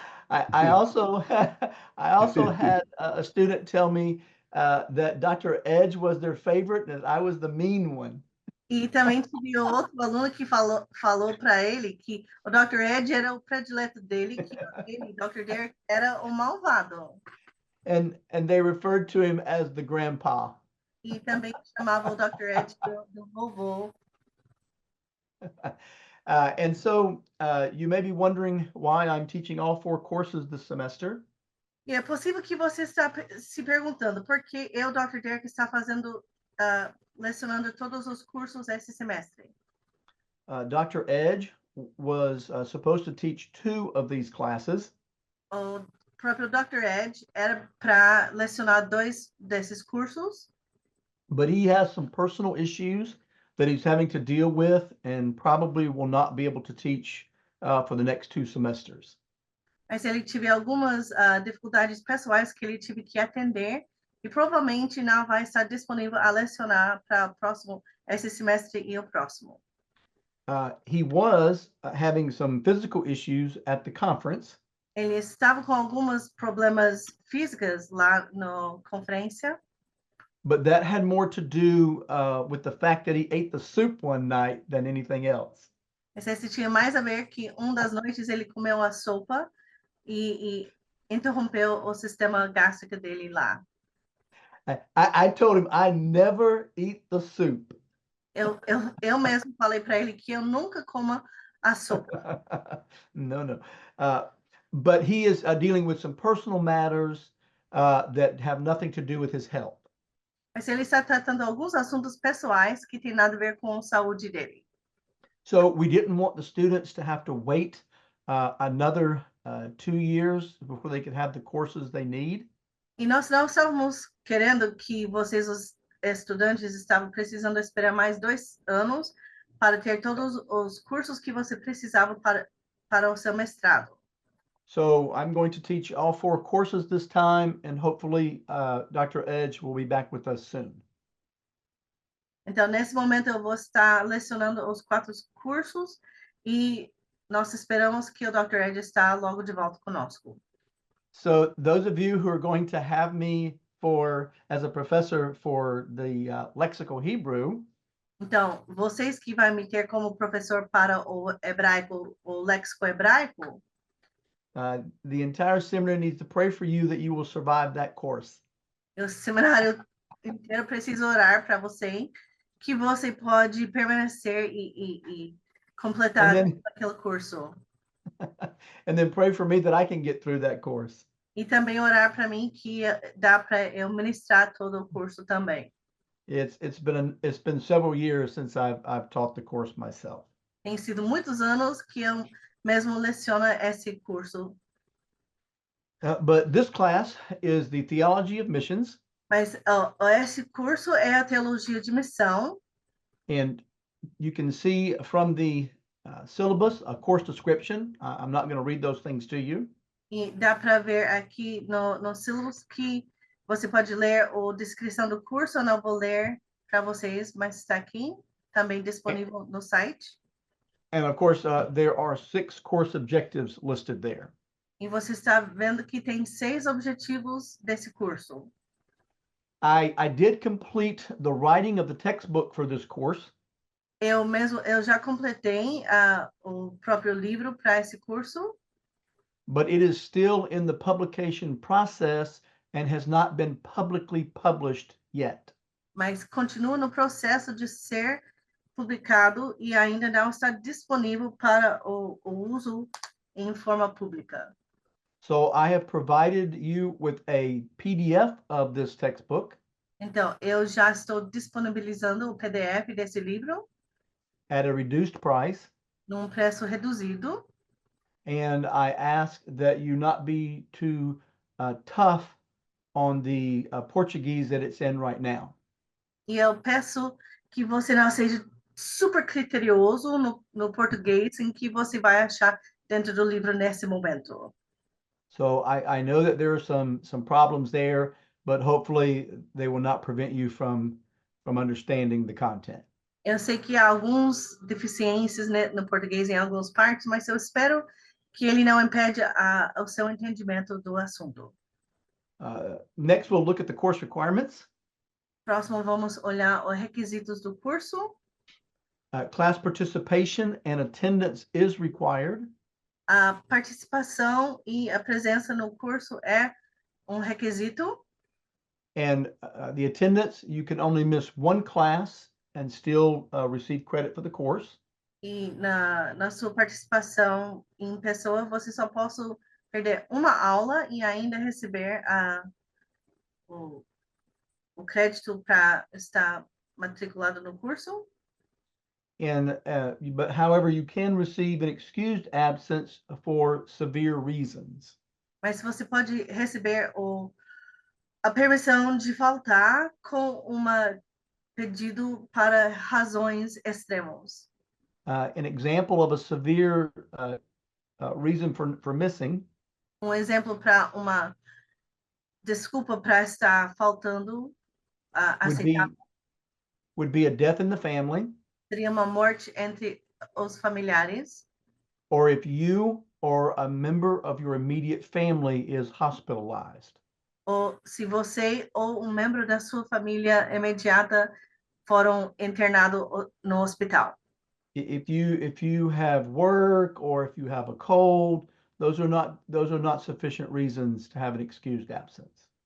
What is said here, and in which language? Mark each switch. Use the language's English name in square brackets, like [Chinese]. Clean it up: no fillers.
[English] I also had a student tell me that Dr. Edge was their favorite and that I was the mean one. [Portuguese] E também tive outro aluno que falou para ele que o Dr. Ed era o predileto dele, que ele, Dr. Derek, era o malvado. [English] And they referred to him as the grandpa. [Portuguese] E também chamava o Dr. Ed do vovô. [English] And so you may be wondering why I'm teaching all 4 courses this semester. [Portuguese] E é possível que você está se perguntando por que eu, Dr. Derek, está lecionando todos os cursos esse semestre. [English] Dr. Edge was supposed to teach 2 of these classes. [Portuguese] O próprio Dr. Edge era para lecionar 2 desses cursos. [English] But he has some personal issues that he's having to deal with and probably will not be able to teach for the next 2 semesters. [Portuguese] Mas ele teve algumas dificuldades pessoais que ele teve que atender e provavelmente não vai estar disponível a lecionar para o próximo, esse semestre e o próximo. [English] He was having some physical issues at the conference. [Portuguese] Ele estava com alguns problemas físicos lá na conferência. [English] But that had more to do with the fact that he ate the soup one night than anything else. [Portuguese] Esse tinha mais a ver que das noites ele comeu a sopa e interrompeu o sistema gástrico dele lá. [English] I told him I never eat the soup. [Portuguese] Eu mesmo falei para ele que eu nunca como a sopa. [English] No. But he is dealing with some personal matters that have nothing to do with his health. [Portuguese] Mas ele está tratando alguns assuntos pessoais que tem nada a ver com a saúde dele. [English] So we didn't want the students to have to wait another 2 years before they could have the courses they need. [Portuguese] E nós não estávamos querendo que vocês, os estudantes, estavam precisando esperar mais 2 anos para ter todos os cursos que você precisava para o seu mestrado. [English] So I'm going to teach all 4 courses this time, and hopefully Dr. Edge will be back with us soon. [Portuguese] Então, nesse momento, eu vou estar lecionando os 4 cursos e nós esperamos que o Dr. Ed está logo de volta conosco. [English] So those of you who are going to have me as a professor for the lexical Hebrew, [Portuguese] Então, vocês que vai me ter como professor para o hebraico, o léxico hebraico, [English] the entire seminary needs to pray for you that you will survive that course. [Portuguese] o seminário inteiro precisa orar para você, que você pode permanecer e completar [English] And [Portuguese] aquele curso. [English] And then pray for me that I can get through that course. [Portuguese] E também orar para mim que dá para eu ministrar todo o curso também. [English] It's been several years since I've taught the course myself. [Portuguese] Tem sido muitos anos que eu mesmo leciono esse curso. [English] But this class is the Theology of Missions, [Portuguese] Mas esse curso é a teologia de missão. [English] and you can see from the syllabus a course description. I'm not going to read those things to you. [Portuguese] E dá para ver aqui no sílabus que você pode ler a descrição do curso. Eu não vou ler para vocês, mas está aqui, também disponível no site. [English] And of course, there are 6 course objectives listed there. [Portuguese] E você está vendo que tem 6 objetivos desse curso. [English] I did complete the writing of the textbook for this course. [Portuguese] Eu já completei o próprio livro para esse curso, [English] But it is still in the publication process and has not been publicly published yet. [Portuguese] mas continua no processo de ser publicado e ainda não está disponível para o uso em forma pública. [English] So I have provided you with a PDF of this textbook [Portuguese] Então, eu já estou disponibilizando o PDF desse livro [English] at a reduced price, [Portuguese] num preço reduzido. [English] and I ask that you not be too tough on the Portuguese that it's in right now. [Portuguese] E eu peço que você não seja super criterioso no português em que você vai achar dentro do livro nesse momento. [English] So I know that there are some problems there, but hopefully they will not prevent you from understanding the content. [Portuguese] Eu sei que há algumas deficiências, né, no português em algumas partes, mas eu espero que ele não impede o seu entendimento do assunto. [English] Next, we'll look at the course requirements. [Portuguese] Próximo, vamos olhar os requisitos do curso. [English] Class participation and attendance is required. [Portuguese] A participação e a presença no curso é requisito. [English] And the attendance, you can only miss one class and still receive credit for the course. [Portuguese] E na sua participação em pessoa, você só pode perder uma aula e ainda receber o crédito para estar matriculado no curso. [English] And but however, you can receive an excused absence for severe reasons. [Portuguese] Mas você pode receber a permissão de faltar com pedido para razões extremas. [English] An example of a severe reason for missing [Portuguese] Exemplo para uma desculpa para estar faltando aceitar [English] would be a death in the family, [Portuguese] seria uma morte entre os familiares, [English] or if you or a member of your immediate family is hospitalized. [Portuguese] ou se você ou membro da sua família imediata foram internados no hospital. [English] If you have work or if you have a cold, those are not sufficient reasons to have an excused absence.